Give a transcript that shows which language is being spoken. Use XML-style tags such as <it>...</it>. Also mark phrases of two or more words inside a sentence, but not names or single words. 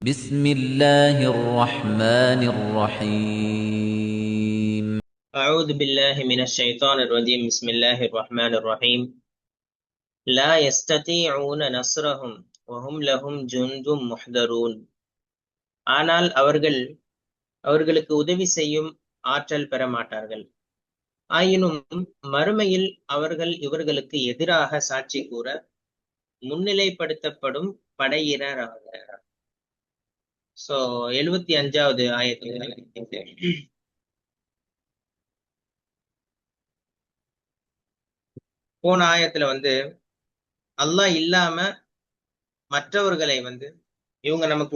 <ar>بسم الله الرحمن الرحيم أعوذ بالله من الشيطان الرجيم بسم الله الرحمن الرحيم لا يستطيعون نصرهم وهم لهم جند محضرون</ar> <ta>ஆனால் அவர்களுக்கு உதவி செய்யும் ஆற்றல் பெற மாட்டார்கள். ஆயினும் மறுமையில் அவர்கள் இவர்களுக்கு எதிராக சாட்சி கூற முன்னிலைப்படுத்தப்படும் படையினர் ஆவர். சோ 75வது ஆயத்தில் போன ஆயத்துல அல்லாஹ் இல்லாம மற்றவர்களை இவங்க நமக்கு</ta>